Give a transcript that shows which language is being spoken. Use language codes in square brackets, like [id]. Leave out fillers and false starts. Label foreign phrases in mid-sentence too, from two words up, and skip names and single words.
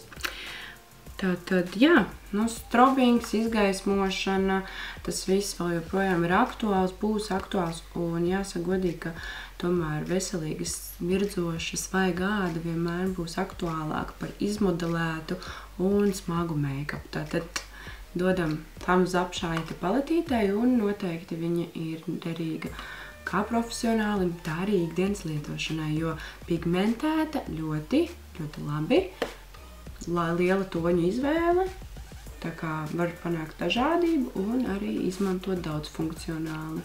[lv] Tātad, jā, strobings, izgaismošana, tas viss vēl joprojām ir aktuāls, būs aktuāls, un jāsaka godīgi, ka tomēr veselīgas, virdzoša, svaiga āda vienmēr būs aktuālāka par izmodelētu un smagu make-up. Tātad dodam [en] thumbs up [lv] šai paletītei, un noteikti viņa ir derīga kā profesionālim, tā arī ikdienas lietošanai, jo pigmentēta ļoti labi. Liela toņu izvēle, tā kā var panākt dažādību un arī izmantot daudz funkcionāli.